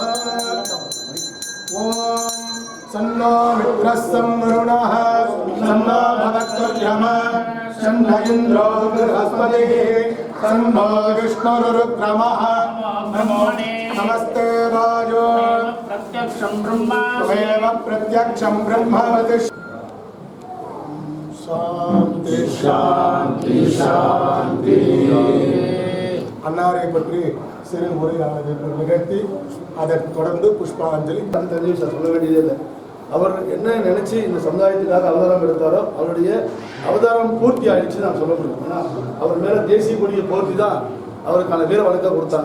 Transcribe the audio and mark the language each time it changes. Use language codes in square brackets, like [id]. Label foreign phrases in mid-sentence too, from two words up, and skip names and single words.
[sa] ओम सन्नो मित्रः संवरुणः सन्नो भवत्वर्यमः सन्न इन्द्रो बृहस्पतिः सन्नो विष्णुरुक्रमः नमस्ते वायो प्रत्यक्षं ब्रह्म शांति शांति शांति [ta] அன்னாரை பற்றி சிறு உரையானதை நிகழ்த்தி அதற்கு தொடர்ந்து புஷ்பாஞ்சலி. தெரிஞ்சு சொல்ல வேண்டியதே இல்லை. அவர் என்ன நினைச்சு இந்த சமுதாயத்துக்காக அவதாரம் எடுத்தாரோ அவருடைய அவதாரம் பூர்த்தி ஆயிடுச்சு நான் சொல்ல முடியும். ஏன்னா அவர் மேலே தேசிய கொடியை போர்த்தி தான் அவருக்கான வீர வழக்க கொடுத்தாங்க.